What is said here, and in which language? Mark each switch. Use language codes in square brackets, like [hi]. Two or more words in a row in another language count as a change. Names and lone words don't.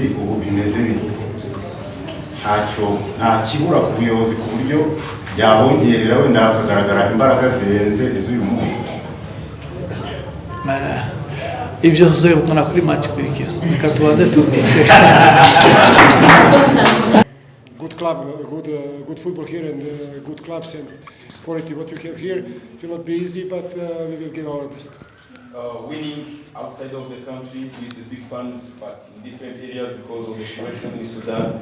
[rn] Ubu bimeze bite? Nta kibura ku buyobozi ku buryo byabongerera wenda hakagaragara imbaraga zirenze iz'uyu munsi? Ibyo tuzobona kuri match kurikira, reka tubanze tumike. [en] Good club, good football here, and good clubs and quality. What you have here, it will not be easy, but we will give our best. Winning outside of the country with the big fans, but in different areas because of the situation in Sudan.